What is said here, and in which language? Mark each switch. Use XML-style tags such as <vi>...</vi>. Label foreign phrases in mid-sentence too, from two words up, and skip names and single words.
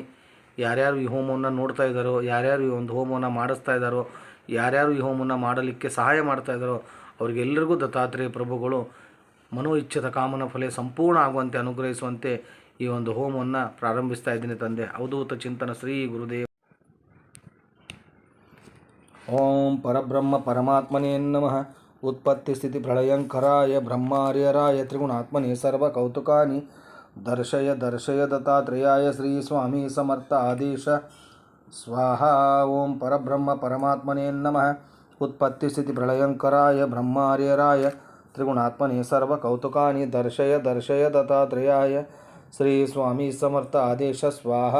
<kn>ಯಾರ್ಯಾರು ಈ ಹೋಮವನ್ನು ನೋಡ್ತಾ ಇದ್ದಾರೋ, ಯಾರ್ಯಾರು ಈ ಒಂದು ಹೋಮವನ್ನು ಮಾಡಿಸ್ತಾ ಇದ್ದಾರೋ, ಯಾರ್ಯಾರು ಈ ಹೋಮವನ್ನು ಮಾಡಲಿಕ್ಕೆ ಸಹಾಯ ಮಾಡ್ತಾ ಇದ್ದಾರೋ ಅವರಿಗೆಲ್ಲರಿಗೂ ದತ್ತಾತ್ರೇಯ ಪ್ರಭುಗಳು ಮನೋ ಇಚ್ಛಿತ ಕಾಮನ ಫಲ ಸಂಪೂರ್ಣ ಆಗುವಂತೆ ಅನುಗ್ರಹಿಸುವಂತೆ ಈ ಒಂದು ಹೋಮವನ್ನು ಪ್ರಾರಂಭಿಸ್ತಾ ಇದ್ದೀನಿ ತಂದೆ.</kn> <sa>ಅವಧೂತ ಚಿಂತನ ಶ್ರೀ ಗುರುದೇವ. ಓಂ ಪರಬ್ರಹ್ಮ ಪರಮಾತ್ಮನೇ ನಮಃ. उत्पत्ति स्थिति प्रलयंकराय ब्रह्मार्यराय त्रिगुणात्मने सर्व कौतुकानि दर्शय दर्शय दत्तात्रेयाय श्री स्वामी समर्थ आदेश स्वाहा. ओं परब्रह्म परमात्मने नमः. उत्पत्ति स्थिति प्रलयंकराय ब्रह्मार्यराय त्रिगुणात्मने सर्व कौतुकानि दर्शय दर्शय दत्तात्रेयाय श्री स्वामी समर्थ आदेश स्वाहा.</sa>